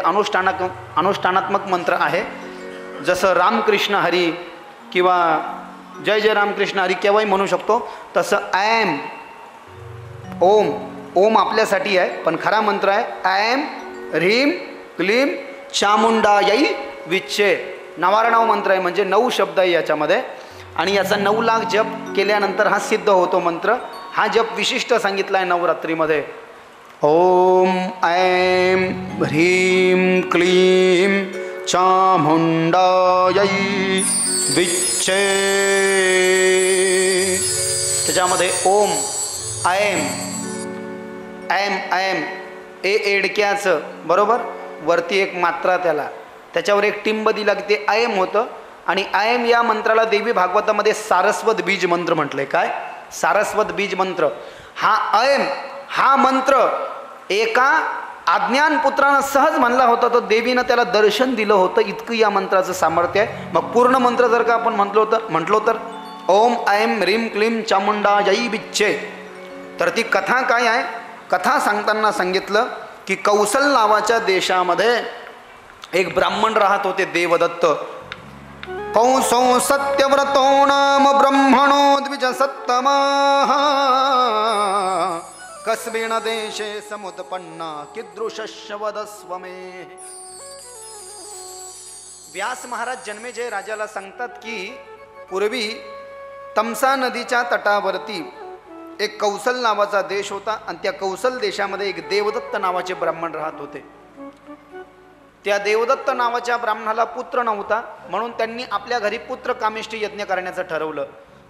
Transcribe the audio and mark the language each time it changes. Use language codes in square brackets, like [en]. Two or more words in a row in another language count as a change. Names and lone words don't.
[mr] अनुष्ठानात्मक मंत्र आहे. जसं रामकृष्ण हरी किंवा जय जय रामकृष्ण हरी केव्हाही म्हणू शकतो, तसं ॲम ओम आपल्यासाठी आहे, पण खरा मंत्र आहे [sa] ॲम ह्रीम क्लीम चामुंडायै विच्चे. [mr] 99 मंत्र आहे, म्हणजे 9 शब्द आहे याच्यामध्ये. आणि याचा 9 लाख जप केल्यानंतर हा सिद्ध होतो मंत्र. हा जप विशिष्ट सांगितला आहे नवरात्रीमध्ये. [sa] ओम ऐं ह्रीं क्लीं चामुंडायै विच्चे. [mr] त्याच्यामध्ये [sa] ओम ऐं [mr] एडक्याचं बरोबर वरती एक मात्रा, त्याच्यावर एक टिंब दिला की ते ऐं होतं. आणि ऐं या मंत्राला देवी भागवतामध्ये सारस्वत बीज मंत्र म्हटलंय. काय सारस्वत बीज मंत्र? हा ऐं हा मंत्र एका अज्ञान पुत्रानं सहज म्हणला होता, तर देवीनं त्याला दर्शन दिलं होतं. इतकं या मंत्राचं सामर्थ्य आहे. मग पूर्ण मंत्र जर का आपण म्हटलो तर [sa] ओम ऐं ह्रीं क्लीं चामुंडायै विच्चे. [mr] तर ती कथा काय आहे? कथा सांगताना सांगितलं की कौसल नावाच्या देशामध्ये एक ब्राह्मण राहत होते, देवदत्त. [sa] कौसो सत्यव्रतो नाम ब्रह्मणो द्विज सत्तमः, कस्मिन् देशे समुत्पन्ना कीदृशस्य वदस्व मे. [mr] व्यास महाराज जन्मेजय राजाला सांगतात की पूर्वी तमसा नदीच्या तटावरती एक कौसल नावाचा देश होता आणि त्या कौसल देशामध्ये एक देवदत्त नावाचे ब्राह्मण राहत होते. त्या देवदत्त नावाच्या ब्राह्मणाला पुत्र नव्हता, म्हणून त्यांनी आपल्या घरी पुत्र कामेष्टी यज्ञ करण्याचं ठरवलं.